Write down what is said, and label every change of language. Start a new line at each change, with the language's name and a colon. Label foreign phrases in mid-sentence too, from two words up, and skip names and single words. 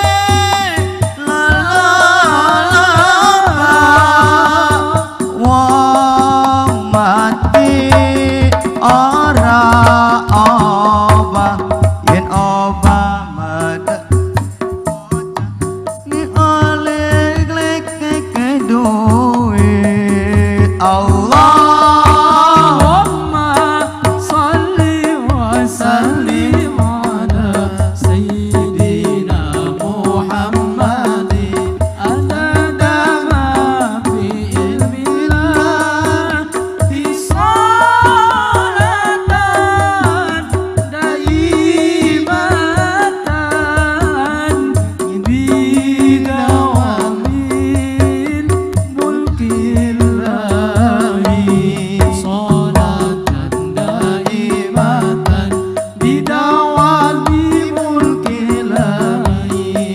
Javanese: wong mati ora obah yen obah medek ni oleh glek duit
Arabic: اللهم صل وسلم على سيدنا محمد عدد ما في علم الله صلاة دائمة بدوام ملك الله صلاة دائمة بدوام ملك الله